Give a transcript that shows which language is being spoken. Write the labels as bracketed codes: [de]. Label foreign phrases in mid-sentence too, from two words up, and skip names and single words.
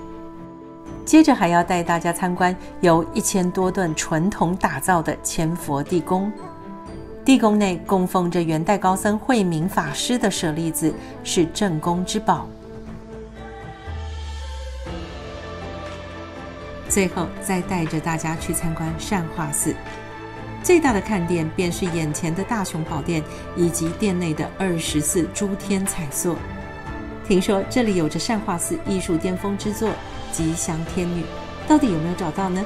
[zh] 接着還要帶大家參觀由1000多噸純銅打造的千佛地宮。地宮內供奉着元代高僧慧明法師的舍利子，是鎮宮之寶。最後再帶着大家去參觀善化寺，最大的看點便是眼前的大雄寶殿以及殿內的24諸天彩塑。聽說這裡有着善化寺藝術巔峰之作《吉祥天女》，到底有沒有找到呢？